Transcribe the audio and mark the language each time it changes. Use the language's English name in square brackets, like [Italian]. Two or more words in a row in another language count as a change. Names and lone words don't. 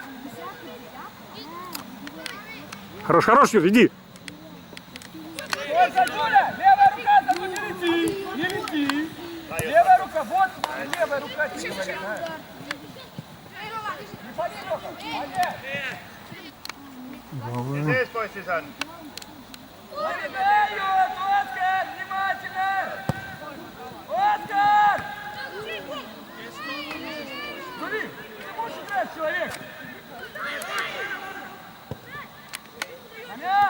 [Russian] Хорош, Юр, иди. Ой, Зазуля! Левая рука, Зазуля, не лети! Левая рука, вот левая рука, тебе говорит, да? Не пади, Лёха, молодец! [Estonian] Mis eespool siis on? [Russian] Забегают! Оскар! Внимательно! Оскар! Смотри, ты можешь играть, человек! Амян!